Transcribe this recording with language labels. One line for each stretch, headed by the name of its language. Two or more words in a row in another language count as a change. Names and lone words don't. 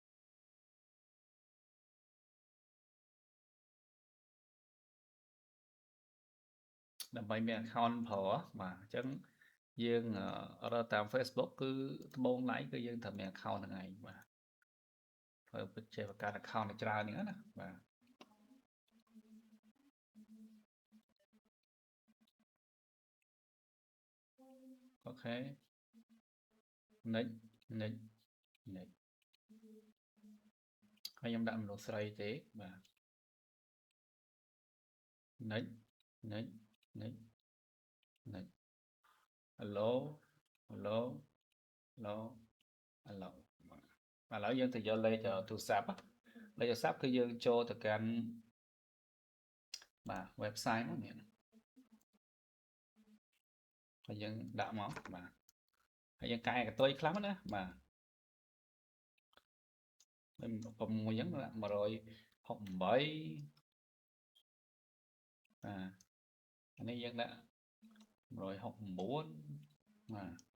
Khmer: ដើម្បីមាន account ប្រើបាទអញ្ចឹងយើងរកតាម Facebook គឺត្បូងឡៃគឺយើងត្រូវមាន account ហ្នឹងឯងបាទធ្វើពិតជាបង្កើត account ឲ្យច្រើនហ្នឹងណាបាទ អូខេ
English: next next next
Khmer: ហើយខ្ញុំដាក់មនុស្សស្រីទេបាទ
English: next next next next hello hello hello hello
Khmer: បាទឥឡូវយើងទៅយកលេខទូរស័ព្ទលេខទូរស័ព្ទគឺយើងចូលទៅកាន់ បាទ website ហ្នឹងនេះហើយយើងដាក់មកបាទហើយយើងកែកតុយខ្លះណាបាទ6អញ្ចឹង168បាទអានេះយើងដាក់169បាទ